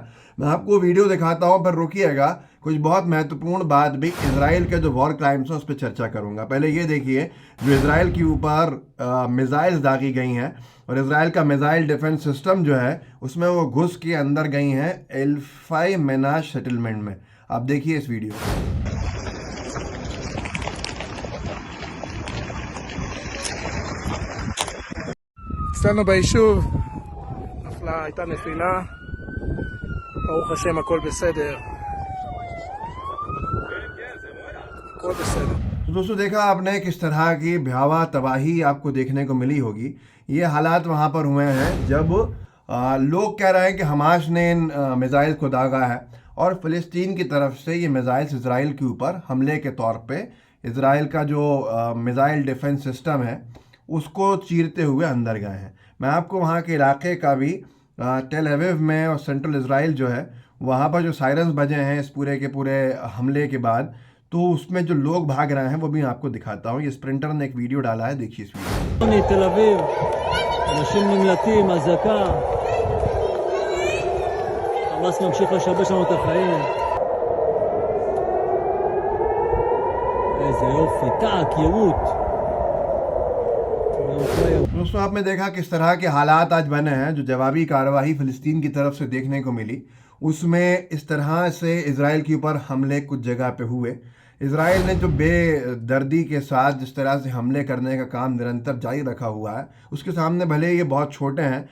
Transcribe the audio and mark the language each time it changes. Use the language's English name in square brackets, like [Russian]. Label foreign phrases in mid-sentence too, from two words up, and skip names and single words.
[Hindi] मैं आपको वीडियो दिखाता हूँ, पर रुकिएगा, कुछ बहुत महत्वपूर्ण बात भी इसराइल के जो [English] war crimes [Hindi] हैं उस पर चर्चा करूँगा। पहले ये देखिए, जो इसराइल के ऊपर मिसाइल्स दागी गई हैं, और इसराइल का [English] missile defense system [Hindi] जो है उसमें वो घुस के अंदर गई हैं एल्फाई मेनाज सेटलमेंट में। आप देखिए इस वीडियो को। [Hebrew] אצלנו ביישוב הייתה נפילה, ברוך השם הכל בסדר, הכל בסדר। [Hindi] तो दोस्तों, देखा आपने किस तरह की भयावह तबाही आपको देखने को मिली होगी। ये हालात वहाँ पर हुए हैं जब लोग कह रहे हैं कि हमास ने इन मिसाइल को दागा है, और फ़िलिस्तीन की तरफ से ये मिसाइल्स इसराइल के ऊपर हमले के तौर पे इसराइल का जो [English] missile defense system [Hindi] है उसको चीरते हुए अंदर गए हैं। मैं आपको वहाँ के इलाके का भी, टेल अवीव में और सेंट्रल इसराइल जो है वहाँ पर जो सायरन्स बजे हैं इस पूरे के पूरे हमले के बाद, तो उसमें जो लोग भाग रहे हैं वो भी आपको दिखाता हूँ। ये स्प्रिंटर ने एक वीडियो डाला है, देखिए इस वीडियो। [Hebrew] תל אביב, אנשים נמלטים, אזעקה, חמאס ממשיך לשבש לנו את החיים. איזה יופי, טאק, יירוט. [Hindi] दोस्तों, आपने देखा किस तरह के हालात आज बने हैं। जो जवाबी कार्रवाई फ़िलिस्तीन की तरफ से देखने को मिली उसमें इस तरह से इसराइल के ऊपर हमले कुछ जगह पे हुए। इसराइल ने जो बेदर्दी के साथ जिस तरह से हमले करने का काम निरंतर जारी रखा हुआ है, उसके सामने भले ये बहुत छोटे हैं।